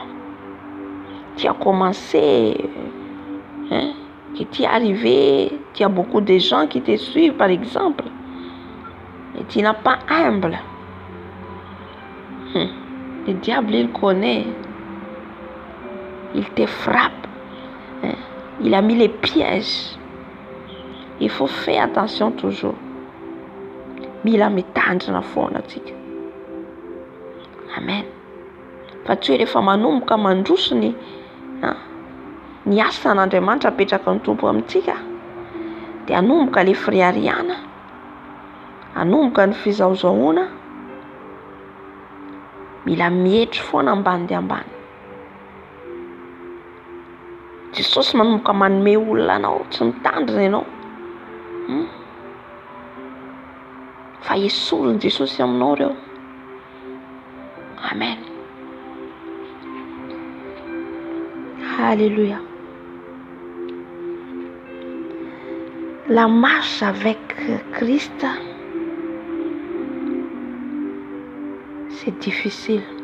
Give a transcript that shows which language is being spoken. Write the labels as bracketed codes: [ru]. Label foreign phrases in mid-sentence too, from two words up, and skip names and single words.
[fr] Tu as commencé, hein, que tu es arrivé, tu as beaucoup de gens qui te suivent, par exemple. Et tu n'as pas humble. Le diable, il connaît. Il te frappe. Hein. Il a mis les pièges. Il faut faire attention toujours. [mg] Mila mitandrina na foana atsika. Amen. Fa tsy hoe rehefa manomboka mandroso ny asan'Andriamanitra apetraka ny tompo amintsika dia anomboka le firiariana, anomboka ny fizaozaona. Mila mihetry foana ambany dia ambany. Jesosy manomboka manome olona anao, tsy mitandrina ianao. Fa esolony Jesosy aminao reo. Amen. Alléluia. [fr] La marche avec Christ, c'est difficile.